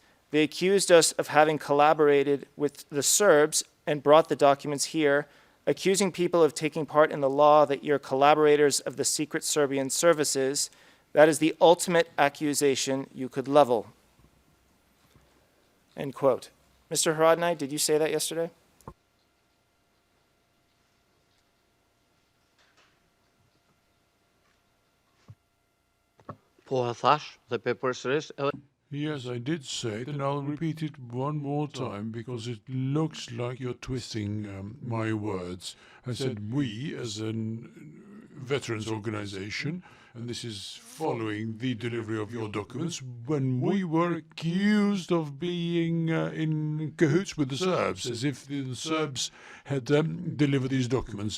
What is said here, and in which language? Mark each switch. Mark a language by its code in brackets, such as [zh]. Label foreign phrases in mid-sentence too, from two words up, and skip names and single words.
[en] They accused us of having collaborated with the Serbs and brought the documents here, accusing people of taking part in the law that you're collaborators of the secret Serbian services. That is the ultimate accusation you could level. End quote. Mr. Haradinaj, did you say that yesterday? [sq] Po e thash dhe pe përsëris edhe [en] Yes, I did say it, and I'll repeat it one more time because it looks like you're twisting my words. I said we, as a veterans organization, and this is following the delivery of your documents, when we were accused of being in cahoots with the Serbs, as if the Serbs had delivered these documents.